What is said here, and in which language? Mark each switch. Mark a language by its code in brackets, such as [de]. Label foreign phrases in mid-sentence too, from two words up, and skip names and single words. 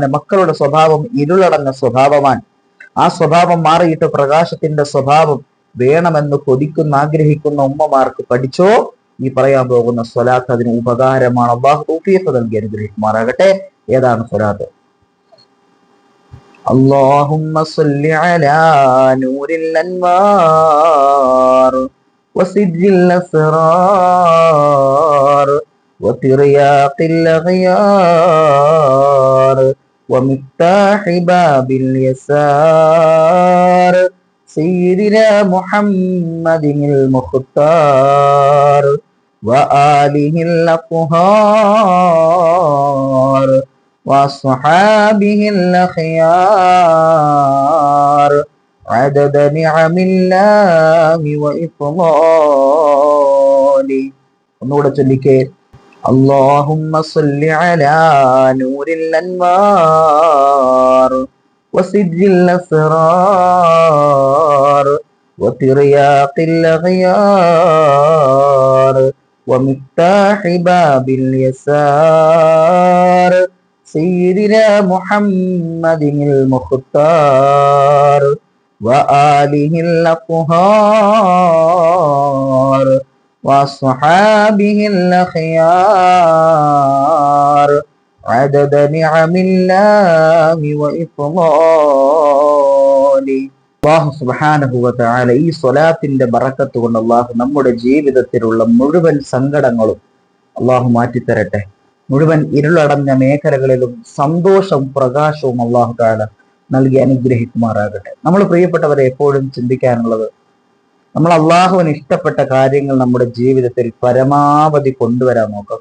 [ml] മക്കളുടെ സ്വഭാവം ഇരുളടഞ്ഞ സ്വഭാവമാണ്. ആ സ്വഭാവം മാറിയിട്ട് പ്രകാശത്തിന്റെ സ്വഭാവം വേണമെന്ന് കൊതിക്കുന്ന ആഗ്രഹിക്കുന്ന ഉമ്മമാർക്ക് പഠിച്ചോ ഈ പറയാൻ പോകുന്ന സ്വലാത്ത് അതിന് ഉപകാരമാണ്. അല്ലാഹു തൗഫീഖ് നൽകി അനുഗ്രഹിക്കുമാറാകട്ടെ. ഏതാണ് സ്വലാത്ത്? [ar] اللهم صل على نور الأنوار وسج الأسرار وترياق الأغيار ومفتاح باب اليسار سيدنا محمد المختار وآله الأطهار وأصحابه الأخيار عدد نعم الله وإفضاله. [ml] ഒന്നുകൂടെ ചൊല്ലിക്കേ. [ar] اللهم صل على نور الأنوار وسج الأسرار وترياق الأغيار ومفتاح باب اليسار سيدنا محمد المختار وآله الأطهار وأصحابه الأخيار عدد نعم الله وإفضاله. الله سبحانه وتعالى [ml] ഈ സ്വലാത്തിന്റെ ബറക്കത്ത് കൊണ്ട് അല്ലാഹു നമ്മുടെ ജീവിതത്തിലുള്ള മുഴുവൻ സങ്കടങ്ങളും അല്ലാഹു മാറ്റിത്തരട്ടെ. മുഴുവൻ ഇരുളടഞ്ഞ മേഖലകളിലും സന്തോഷവും പ്രകാശവും [ar] الله تعالى [ml] നൽകി അനുഗ്രഹിക്കുമാറാകട്ടെ. നമ്മൾ പ്രിയപ്പെട്ടവരെ എപ്പോഴും ചിന്തിക്കാനുള്ളത്, നമ്മൾ അള്ളാഹുവിന് ഇഷ്ടപ്പെട്ട കാര്യങ്ങൾ നമ്മുടെ ജീവിതത്തിൽ പരമാവധി കൊണ്ടുവരാൻ നോക്കുക.